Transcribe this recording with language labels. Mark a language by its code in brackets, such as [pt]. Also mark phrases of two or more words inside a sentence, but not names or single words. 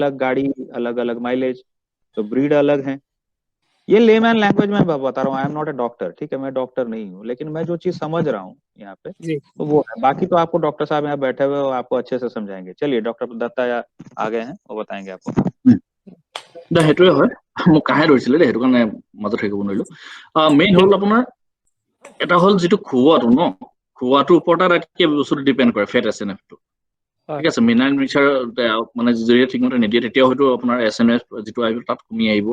[hi] अलग गाड़ी, अलग अलग माइलेज, तो ब्रीड अलग है। ये [en] layman language [hi] में बता रहा हूँ, [en] I am not a doctor, [hi] ठीक है, मैं डॉक्टर नहीं हूँ, लेकिन मैं जो चीज समझ रहा हूँ यहाँ पे जी तो वो है। बाकी तो आपको डॉक्टर साहब यहाँ बैठे हुए हो, आपको अच्छे से समझाएंगे। चलिए डॉक्टर दत्ता आ गए हैं, वो बताएंगे आपको। [as] সেইটোৱে হয়, মোক কাহে ধৰিছিলে দেই, সেইটো কাৰণে মাজত হেৰি কৰিব নোৱাৰিলো। মেইন হ'ল আপোনাৰ এটা হ'ল যিটো খুওৱাটো ন, খুওৱাটোৰ ওপৰত এটা বস্তুটো ডিপেণ্ড কৰে ফেট এছএনএফটো। হয় ঠিক আছে, [en] mineral mixer [as] মানে যদি ঠিকমতে নিদিয়ে তেতিয়া হয়তো আপোনাৰ এছএনএফ যিটো আহিব তাত কমি আহিব।